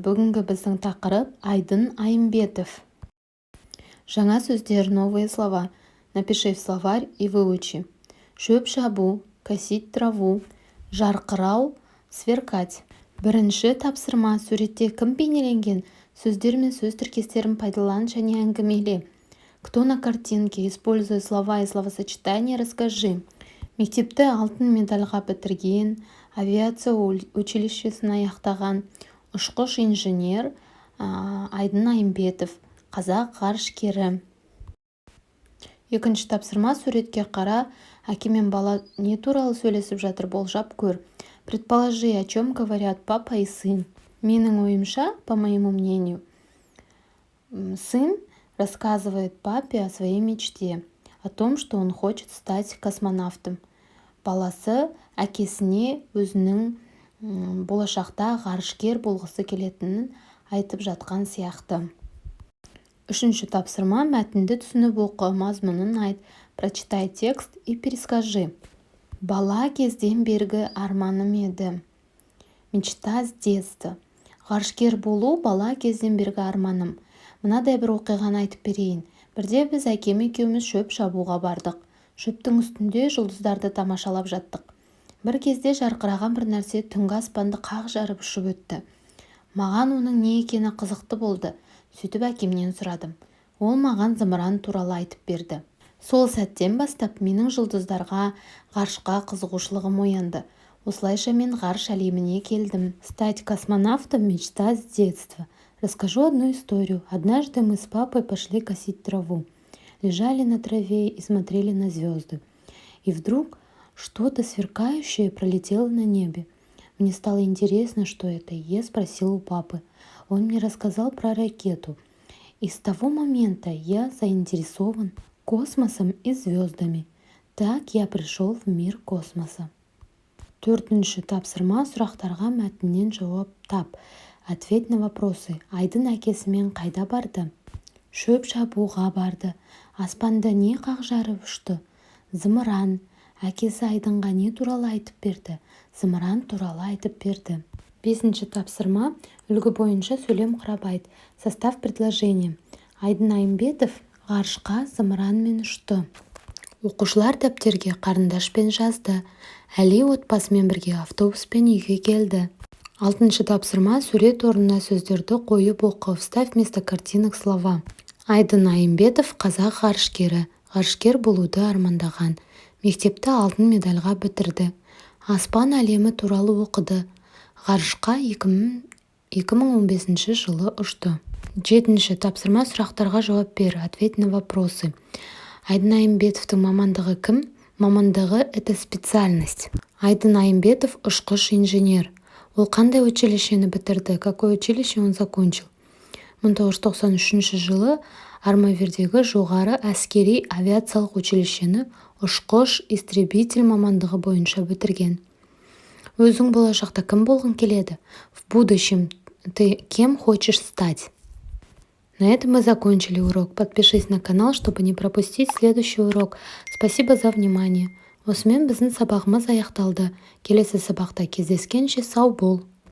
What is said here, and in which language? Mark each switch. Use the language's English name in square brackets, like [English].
[Kazakh] Бүгінгі біздің тақырып Айдын Айымбетов. Жаңа сөздер, [Russian] новые слова. Напиши в словарь и выучи. [Kazakh] Шөп шабу, [Russian] косить траву, [Kazakh] жарқырау, [Russian] сверкать. [Kazakh] Бірінші тапсырма: суретте кім бейнеленген? Сөздер мен сөз тіркестерін пайдалан және әңгімеле. [Russian] Кто на картинке? Используя слова и словосочетания, расскажи. [Kazakh] Мектепті алтын медальға бітірген, авиация училищесін аяқтаған ұшқыш инженер Айдын Айымбетов, қазақ ғарышкері. Екінші тапсырма: суретке қара, әке мен бала не туралы сөйлесіп жатыр, болжап көр. [Russian] Предположи, о чем говорят папа и сын. [Kazakh] Менің ойымша, [Russian] по моему мнению, сын рассказывает папе о своей мечте, о том, что он хочет стать космонавтом. [Kazakh] Баласы әкесіне өзінің болашақта ғарышкер болғысы келетінін айтып жатқан сияқты. Үшінші тапсырма: мәтінді түсініп оқы, мазмұнын айт. [Russian] Прочитай текст и перескажи. [Kazakh] Бала кезден бергі арманым еді. [Russian] Мечта с детства. [Kazakh] Ғарышкер болу бала кезден бергі арманым. Мынадай бір оқиғаны айтып берейін. Бірде біз әкем екеуміз шөп шабуға бардық. Шөптің үстінде жұлдыздарды тамашалап жаттық. Бір кезде жарқыраған бір нәрсе түнгі аспанды қақ жарып ұшып өтті. Маған оның не екені қызықты болды. Сөйтіп әкемнен сұрадым. Ол маған зымыран туралы айтып берді. Сол сәттен бастап менің жұлдыздарға, ғарышқа қызығушылығым оянды. Осылайша мен ғарыш әлеміне келдім. [Russian] Стать космонавтом — мечта с детства. Расскажу одну историю. Однажды мы с папой пошли косить траву. Лежали на траве и смотрели на звезды. И вдруг что-то сверкающее пролетело на небе. Мне стало интересно, что это, и я спросила у папы. Он мне рассказал про ракету. И с того момента я заинтересован космосом и звездами. Так я пришел в мир космоса. [Kazakh] Төртінші тапсырма: сұрақтарға мәтіннен жауап тап. [Russian] Ответь на вопросы. [Kazakh] Айдын әкесімен қайда барды? Шөп шабуға барды. Аспанда не қақ жарып ұшты? Зымыран. Әкесі Айдынға не туралы айтып берді? Зымыран туралы айтып берді. Бесінші тапсырма: үлгі бойынша сөйлем құрап айт. [Russian] Состав предложения. [Kazakh] Айдын Айымбетов ғарышқа зымыранмен ұшты. Оқушылар дәптерге қарындашпен жазды. Әли отбасымен бірге автобуспен үйге келді. Алтыншы тапсырма: сурет орнына сөздерді қойып оқы. [Russian] Вставь вместо картинок слова. [Kazakh] Айдын Айымбетов қазақ ғарышкері. Ғарышкер болуды армандаған. Мектепті алтын медальға бітірді. Аспан әлемі туралы оқыды. Ғарышқа 2015 жылы ұшты. Жетінші тапсырма: сұрақтарға жауап бер. [Russian] Ответь на вопросы. [Kazakh] Айдын Айымбетовтың мамандығы кім? [Russian] Мамандығы — это специальность. [Kazakh] Айдын Айымбетов ұшқыш-инженер. Ол қандай училищені бітірді? [Russian] Какое училище он закончил? [Kazakh] 1993 жылы Армавирдегі жоғары әскери авиациялық училищені ұшқыш-истребитель мамандығы бойынша бітірген. Өзің болашақта кім болғың келеді? [Russian] В будущем ты кем хочешь стать? На этом мы закончили урок. Подпишись на канал, чтобы не пропустить следующий урок. Спасибо за внимание. [Kazakh] Осымен біздің сабағымыз аяқталды. Келесі сабақта кездескенше сау бол.